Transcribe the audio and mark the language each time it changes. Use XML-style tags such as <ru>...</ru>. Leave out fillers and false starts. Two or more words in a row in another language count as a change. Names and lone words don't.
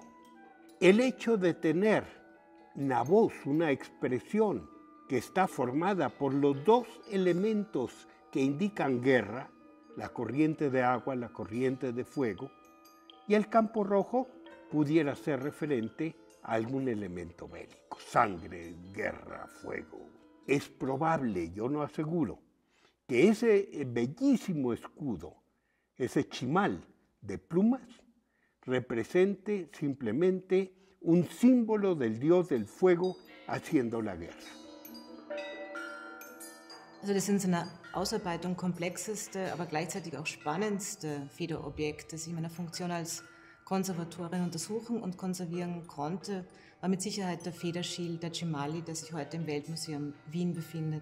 <es>El hecho de tener una voz, una expresión que está formada por los dos elementos que indican guerra, la corriente de agua, la corriente de fuego, Y el campo rojo pudiera ser referente a algún elemento bélico, sangre, guerra, fuego. Es probable, yo no aseguro, que ese bellísimo escudo, ese chimal de plumas, represente simplemente un símbolo del dios del fuego haciendo la guerra.</es> <de>Also das sind so eine Ausarbeitung komplexeste, aber gleichzeitig auch spannendste Federobjekte, das ich in meiner Funktion als Konservatorin untersuchen und konservieren konnte, war mit Sicherheit der Federschild der Cimali, der sich heute im Weltmuseum Wien befindet.</de>